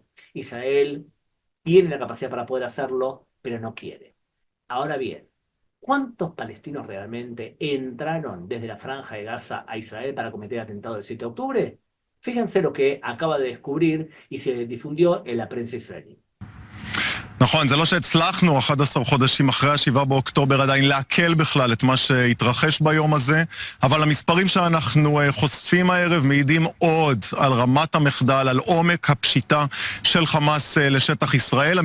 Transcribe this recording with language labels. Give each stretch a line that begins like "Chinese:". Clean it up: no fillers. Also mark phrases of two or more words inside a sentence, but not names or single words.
Spanish: Israel tiene la capacidad para poder hacerlo, pero no quiere. Ahora bien, ¿cuántos palestinos realmente entraron desde la Franja de Gaza a Israel para cometer el atentado del 7 de octubre? Fíjense lo que acaba de descubrir y se difundió en la prensa israelí.
Hebrew: נכון, זה לא שהצלחנו 11 חודשים אחרי ה7 באוקטובר עדיין להקל בכלל את מה שהתרחש ביום הזה, אבל המספרים שאנחנו חושפים הערב מעידים עוד על רמת המחדל, על עומק הפשיטה של חמאס לשטח ישראל.